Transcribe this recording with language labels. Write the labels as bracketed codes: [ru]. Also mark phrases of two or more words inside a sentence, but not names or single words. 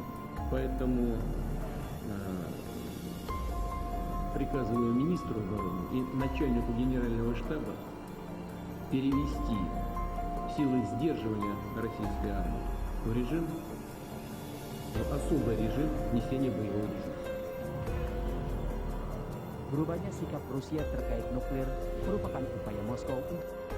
[ru] Поэтому приказываю министру обороны и начальнику генерального штаба перевести силы сдерживания российской армии в режим, в особый режим несения боевого дежурства. [id] Berubahnya sikap Rusia terkait nuklir merupakan upaya Moskow untuk